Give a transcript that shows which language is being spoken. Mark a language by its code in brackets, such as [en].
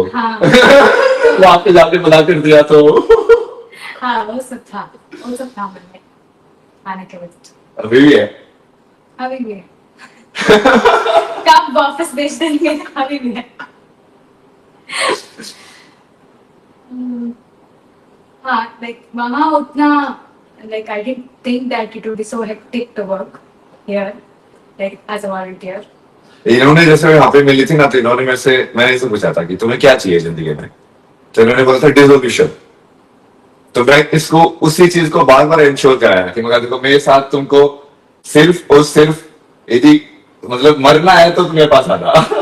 [hi] हाँ वापिस जाके मना कर दिया तो। हाँ, वो सब था, वो सब था मन में आने के बाद। अभी भी है। अभी भी है। कब वापस भेज देंगे, अभी भी है। [en] हम्म, हाँ, like [hi] वहाँ उतना, [en] like I didn't think that it would be so hectic to work here, like as a volunteer. [hi] इन्होंने जैसे यहाँ पे मिली थी ना, तो इन्होंने मेरे से, मैंने इसे पूछा था कि तुम्हें क्या चाहिए जिंदगी में, तो इन्होंने बोला था डिसोल्यूशन। तो मैं इसको उसी चीज को बार बार इंश्योर कराया कि मगर देखो मेरे साथ तुमको सिर्फ और सिर्फ यदि मतलब मरना है तो तुम्हेरे पास आना।